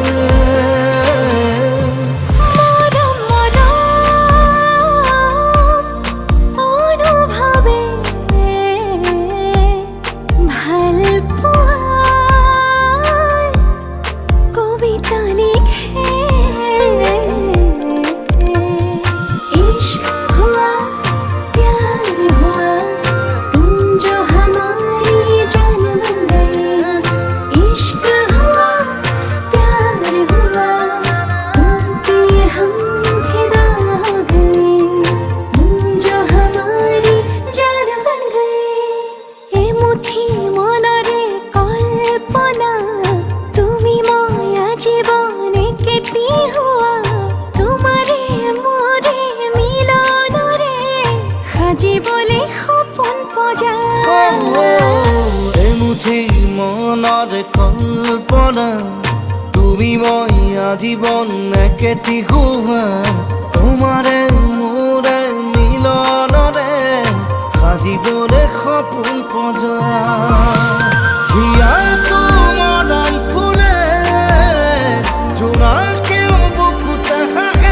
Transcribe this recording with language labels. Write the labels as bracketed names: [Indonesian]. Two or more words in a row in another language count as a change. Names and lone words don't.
[Assamese] মৰম মৰম অনুভৱে ভাল পোৱাৰ কবিতা লিখে [Hindi] इश्क हुआ प्यार हुआ तुम जो हमारी जान बन गए इश्क हुआ प्यार हुआ तुम पे हम फिदा हो गए तुम जो हमारी जान बन गए [Assamese] এ মুঠি মনৰে কল্পনা তুমি মই জীৱনে কেতি হোৱা তোমাৰে মোৰে মিলনৰে সাজিবলে সপোন পজা এমুঠি মনৰ কল্পনা তুমি মই আজীৱন একেটি হোৱা তোমাৰে মোৰে মিলনৰে সাজিবলে সপোন পজা হিয়াটো মৰম ফুলে জোনাকেও বুকুতে হাগে